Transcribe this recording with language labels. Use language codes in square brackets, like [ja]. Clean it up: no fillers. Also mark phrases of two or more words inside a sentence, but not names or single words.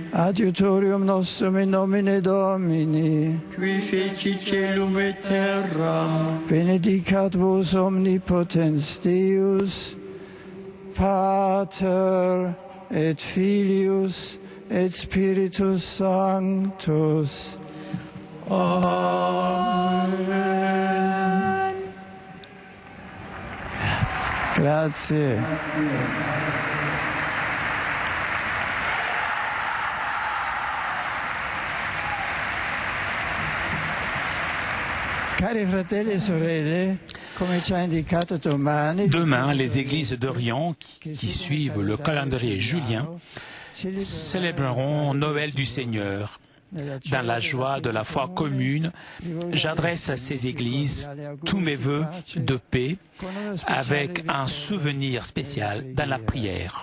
[la] Adiutorium nostrum in nomine Domini. Qui feci celum et terram. Benedicat vos omnipotens Deus, Pater et Filius et Spiritus Sanctus. Amen. [it] Grazie. Cari fratelli e sorelle, come ci ha indicato domani, [fr] Demain, les églises d'Orient qui suivent le calendrier julien célébreront Noël du Seigneur. Dans la joie de la foi commune, j'adresse à ces églises tous mes vœux de paix avec un souvenir spécial dans la prière.